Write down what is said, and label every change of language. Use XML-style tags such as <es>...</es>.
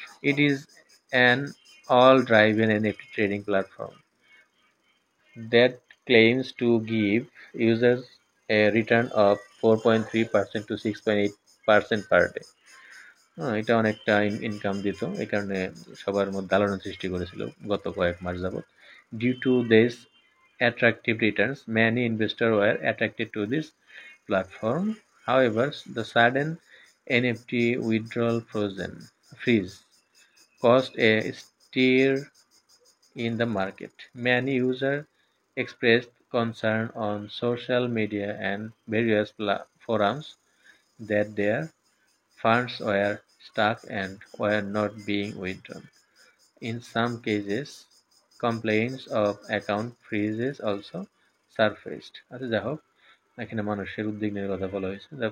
<en>It is an all driven NFT trading platform that claims to give users a return of 4.3% to 6.8% per day.</en> <bn>এটা অনেকটা income দিত, এই কারণে সবার মধ্যে আলোড়ন সৃষ্টি করেছিল গত কয়েক মাস যাবত।</bn> <en>Due to this attractive returns, many investors were attracted to this platform. However, the sudden NFT withdrawal freeze caused a stir in the market. Many users expressed concern on social media and various forums that their funds were stuck and were not being withdrawn. In some cases, complaints of account freezes also surfaced.</en> <bn>আচ্ছা, যাই হোক, এখানে মানুষের উদ্বিগ্নের কথা বলা হয়েছে।</bn>